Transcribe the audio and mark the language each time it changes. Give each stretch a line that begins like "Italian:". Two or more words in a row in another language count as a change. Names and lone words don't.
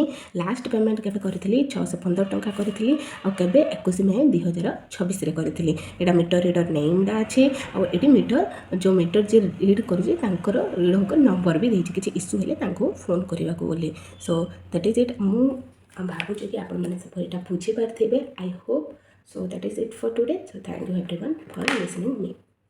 English: last payment
Odia: କେବେ କରିଥିଲି? 615 ଟଙ୍କା କରିଥିଲି। ଆଉ କେବେ? 21 ମେ 2026ରେ କରିଥିଲି। ଏଇଟା
English: meter reader
Odia: ନେମ୍ଟା ଅଛି। ଆଉ ଏଠି ଯେଉଁ ମିଟର ଯିଏ ରିଡ୍ କରୁଛି ତାଙ୍କର ରିଡ଼ଙ୍କ ନମ୍ବର ବି ଦେଇଛି, କିଛି ଇସ୍ୟୁ ହେଲେ ତାଙ୍କୁ ଫୋନ୍ କରିବାକୁ ବୋଲି।
English: so that is it.
Odia: ମୁଁ ଭାବୁଛି କି ଆପଣମାନେ ସବୁ ଏଇଟା ବୁଝିପାରିଥିବେ।
English: I hope. So that is it for today. So thank you everyone for listening me.